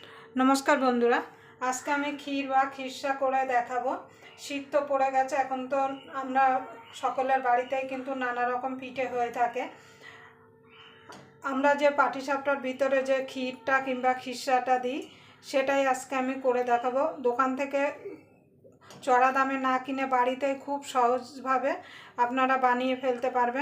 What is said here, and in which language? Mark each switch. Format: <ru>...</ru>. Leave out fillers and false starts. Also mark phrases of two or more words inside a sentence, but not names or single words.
<bn>নমস্কার বন্ধুরা আজ কে আমি ক্ষীর বা খিরসা করে দেখাবো। শীত তো পড়ে गेছে এখন তো আমরা সকলের বাড়িতেই কিন্তু নানা রকম পিঠে হয়ে থাকে। আমরা যে পাটিসাপটার ভিতরে যে ক্ষীরটা কিংবা খিরসাটা দিই সেটাই আজকে আমি করে দেখাবো। দোকান থেকে চড়া দামে না কিনে বাড়িতেই খুব সহজভাবে আপনারা বানিয়ে ফেলতে পারবেন।</bn>